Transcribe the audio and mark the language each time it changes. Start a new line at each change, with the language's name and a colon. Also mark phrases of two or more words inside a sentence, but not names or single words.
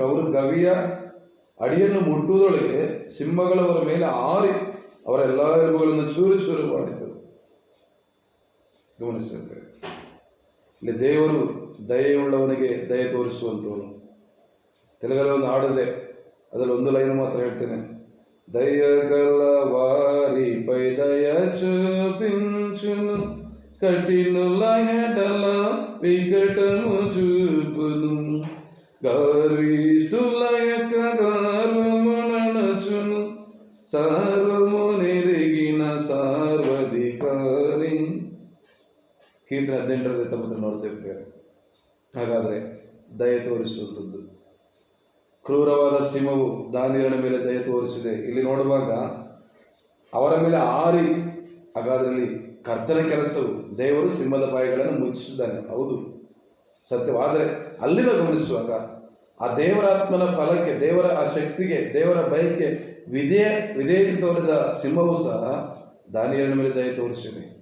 Kannada: ಅವರು ಗವಿಯ ಅಡಿಯನ್ನು ಮುಟ್ಟುವುದರೊಳಗೆ ಸಿಂಹಗಳವರ ಮೇಲೆ ಆರಿ ಅವರ ಎಲ್ಲ ಎಲುಬುಗಳನ್ನು ಚೂರು ಚೂರು ಮಾಡಿದರು. ಗಮನಿಸಬೇಕು, ಇಲ್ಲಿ ದೇವರು ದಯೆಯುಳ್ಳವನಿಗೆ ದಯೆ ತೋರಿಸುವಂಥವನು. ತೆಲುಗಲ್ಲಿ ಒಂದು ಹಾಡಿದೆ, ಅದರಲ್ಲಿ ಒಂದು ಲೈನ್ ಮಾತ್ರ ಹೇಳ್ತೇನೆ.
Telugu: దయగల వారిపై దయ చూపించును, కఠినుల ఎడల వికటము చూపును, గర్విష్ఠుల యొక్క గర్వమునచును, సర్వము నెరిగిన ಸರ್ವಾಧಿಕಾರಿ.
Kannada: ಕೀರ್ತನೆ 18:19 ನೋಡ್ತೇವೆ. ಹಾಗಾದರೆ ದಯೆ ತೋರಿಸುವಂಥದ್ದು. ಕ್ರೂರವಾದ ಸಿಂಹವು ದಾನಿಯೇಲನ ಮೇಲೆ ದಯೆ ತೋರಿಸಿದೆ. ಇಲ್ಲಿ ನೋಡುವಾಗ ಅವರ ಮೇಲೆ ಆರಿ, ಹಾಗಾದ್ರಲ್ಲಿ ಕರ್ತನ ಕೆಲಸವು, ದೇವರು ಸಿಂಹದ ಬಾಯಿಗಳನ್ನು ಮುಚ್ಚಿಸಿದ್ದಾನೆ, ಹೌದು ಸತ್ಯವಾದರೆ ಅಲ್ಲಿ ನಾವು ಗಮನಿಸುವಾಗ ಆ ದೇವರಾತ್ಮನ ಫಲಕ್ಕೆ, ದೇವರ ಆ ಶಕ್ತಿಗೆ, ದೇವರ ಭಯಕ್ಕೆ ವಿಧೇಯತೆ ತೋರಿದ ಸಿಂಹವು ಸಹ ದಾನಿಯೇಲನ ಮೇಲೆ ದಯೆ ತೋರಿಸಿದೆ.